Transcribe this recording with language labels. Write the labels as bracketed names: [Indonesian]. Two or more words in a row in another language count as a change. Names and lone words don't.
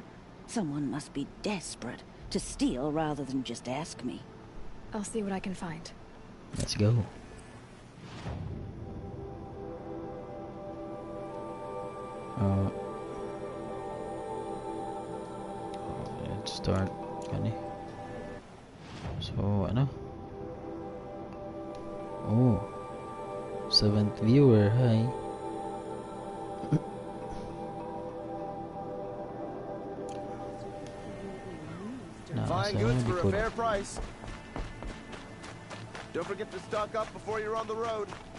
[English] Someone must be desperate to steal rather than just ask me. I'll see what I can find. Let's go. Let's start. [Hiligaynon] Gani. So, ano? [English] Oh. 7th viewer, hi. Fine goods for a fair price. Don't forget to stock up before you're on the road.